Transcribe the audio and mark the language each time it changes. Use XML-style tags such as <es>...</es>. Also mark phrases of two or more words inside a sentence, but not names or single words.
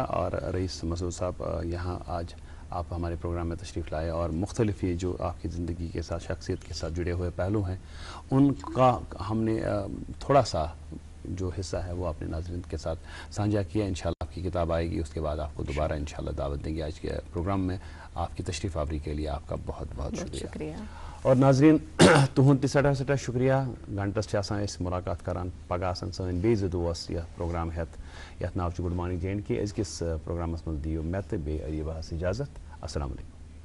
<ur>اور رئیس مسعود صاحب, یہاں آج آپ ہمارے پروگرام میں تشریف لائے, اور مختلف یہ جو آپ کی زندگی کے ساتھ, شخصیت کے ساتھ جڑے ہوئے پہلو ہیں, ان کا ہم نے تھوڑا سا جو حصہ ہے وہ اپنے ناظرین کے ساتھ سانجھا کیا. انشاءاللہ آپ کی کتاب آئے گی, اس کے بعد آپ کو دوبارہ انشاءاللہ دعوت دیں گے. آج کے پروگرام میں آپ کی تشریف آوری کے لیے آپ کا بہت بہت شکریہ. اور ناظرین,</ur> <ks>تہد تہ سٹھا سٹھا شکریہ. گھنٹس آسان أسۍ ملاقات کران, پگہ آسان سٲنۍ بیٚیہِ زٕ دوس یہ پروگرام ہیٚتھ, یتھ ناو چھُ گُڈ مارنِنٛگ JNK. أزکِس پروگرامس منٛز دِیِو مےٚ تہٕ بیٚیہِ اریباہس اجازت.</ks> <ar>السلام علیکم.</ar>